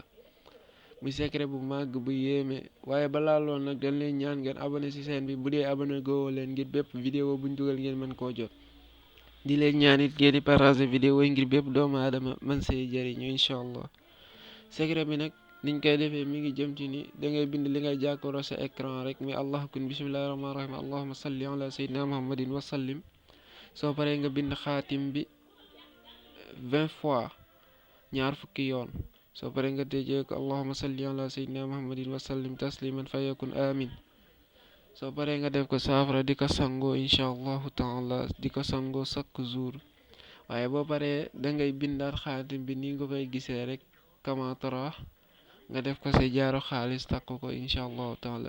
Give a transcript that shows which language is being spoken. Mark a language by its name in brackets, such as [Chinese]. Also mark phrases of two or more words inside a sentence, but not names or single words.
[Wolof] muy secret bu màgg bu yéeme waaye balaa lool nag dañ leen ñaan ngeen abonné ci chaîne bi bu dee abonné goowoo leen ngir bépp vidéo buñ dugal ngeen mën koo jot. di leen ñaan it ngeen di partager vidéo yi ngir bépp doomu aadama man see jëriñu [Arabic] إن شاء الله. [Wolof] secret bi nag niñ koy defee mi ngi jëm ci ni dangay bind li ngay jàkkaaroo sa écran rek mi allah kun [Arabic] بسم الله الرحمن الرحيم اللهم صل على سيدنا محمد وسلم. [Wolof] soo paree nga bind xaatim bi 20 fois ñaar fukki yoon. soo paree nga tëjee ko [Arabic] اللهم صل على سيدنا محمد وسلم تسليما فيكون آمين. [Wolof] soo paree nga def ko saafara di ko sangoo [Arabic] إن شاء الله تعالى [Wolof] di ko sangoo [French] chaque jour. [Wolof] waaye boo paree dangay bindaat xaatim bi ni nga koy gisee rek [Arabic] كما ترى [Wolof] nga def ko sa jaaro xaalis takk ko [Arabic] إن شاء الله تعالى.